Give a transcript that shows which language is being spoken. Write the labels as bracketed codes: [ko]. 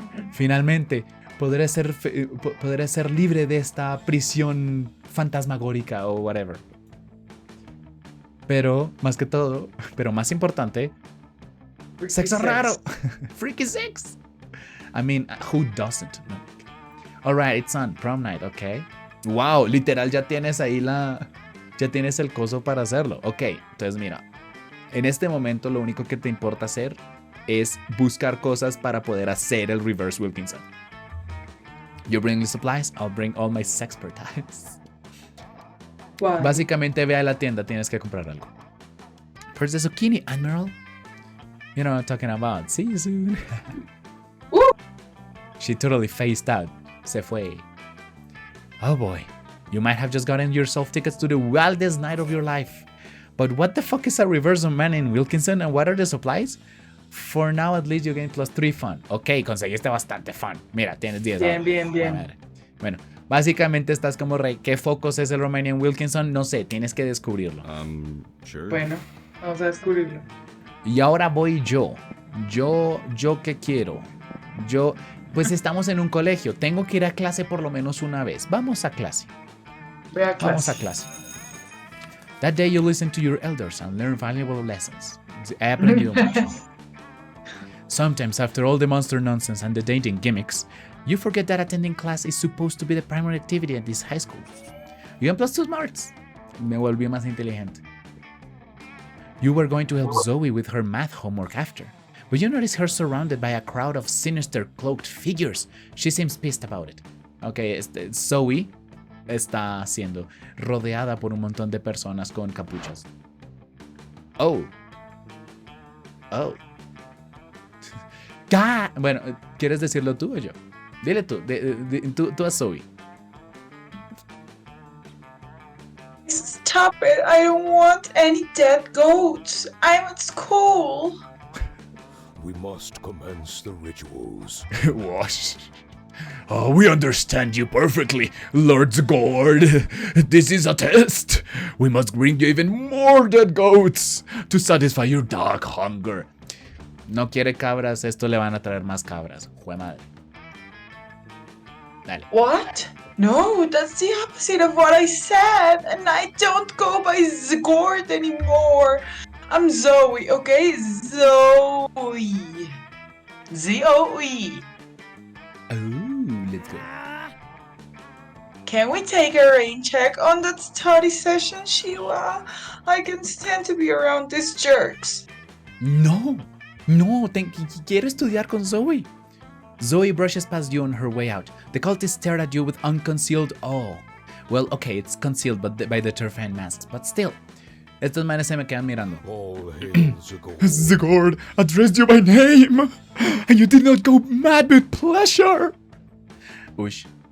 [es] Finalmente podré ser libre de esta prisión fantasmagórica [en] o whatever. [es] Pero, más que todo, pero más importante, freaky sexo sex. [en] Raro. Freaky sex. I mean, who doesn't? Alright, it's on prom night, okay. [es] Wow, literal ya tienes ahí ya tienes el coso para hacerlo. Ok, entonces mira, en este momento lo único que te importa hacer es buscar cosas para poder hacer el reverse Wilkinson. [en] You bring the supplies, I'll bring all my sexpertise. Wow. [es] Básicamente ve a la tienda, tienes que comprar algo. [en] Where's the zucchini, Admiral? You know what I'm talking about. See you soon. She totally phased out. [es] Se fue. [en] Oh boy. You might have just gotten yourself tickets to the wildest night of your life. But what the fuck is a reverse man in Wilkinson and what are the supplies? For now at least you gain +3 fun. [es] Ok, conseguiste bastante fun. Mira, tienes 10. Bien. Bueno, básicamente estás como rey. ¿Qué focos es el Romanian Wilkinson? No sé, tienes que descubrirlo. Sure. Bueno, vamos a descubrirlo. Y ahora voy yo. ¿Yo qué quiero? Pues estamos en un colegio. Tengo que ir a clase por lo menos una vez. Vamos a clase. Vamos a clase. [en] That day you listen to your elders and learn valuable lessons. [es] He aprendido mucho. [en] Sometimes after all the monster nonsense and the dating gimmicks, you forget that attending class is supposed to be the primary activity at this high school. You gain +2 smarts. [es] Me volví más inteligente. [en] You were going to help Zoe with her math homework after, but you notice her surrounded by a crowd of sinister cloaked figures. She seems pissed about it. [es] Okay, Zoe está siendo rodeada por un montón de personas con capuchas. Oh. Bueno, ¿quieres decirlo tú o yo? Dile tú, tú a Zoe. [en] Stop it, I don't want any dead goats. I'm at school. We must commence the rituals. What? Oh, we understand you perfectly, Lord Gord. This is a test. We must bring you even more dead goats to satisfy your dark hunger. [es] No quiere cabras, esto le van a traer más cabras. Jue madre. Dale. [en] What? No, that's the opposite of what I said, and I don't go by Zgord anymore. I'm Zoe, okay? Zoe. Z-O-E. Oh, let's go. Can we take a rain check on that study session, Sheila? I can stand to be around these jerks. [es] No, quiero estudiar con Zoe. [en] Zoe brushes past you on her way out. The cultist stared at you with unconcealed awe. Well, okay, it's concealed by the terrifying masks, but still. [es] Estos manes se me quedan mirando. [en] All hail Zagor. Zagord addressed you by name, and you did not go mad with pleasure. Ush.